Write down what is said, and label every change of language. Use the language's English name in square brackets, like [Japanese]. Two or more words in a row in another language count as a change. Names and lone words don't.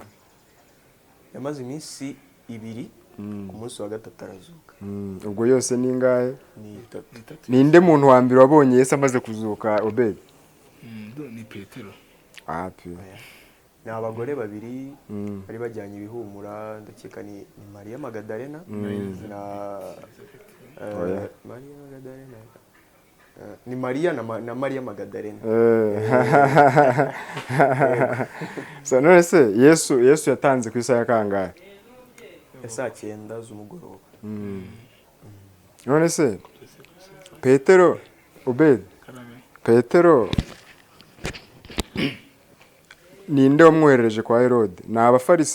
[Kinyarwanda] Yamaze iminsi 2, ku munsi wa 3 arazuka. Ubwo yose ni ingahe? Ni 3. Ninde muntu wa mbere wabonye Yesu amaze kuzuka, Obed? Ni Petero. Ni abagore 2 bari bajyanye ibihumura, ndakeka ni Maria Magdalena na Maria Magdalena. Ni Maria na Maria Magdalena. So none se Yesu yatanze ku isaha kangahe? Saa 9 z'umugoroba. None se Petero, Obed, Petero ninde wamwoherereje kwa Herode?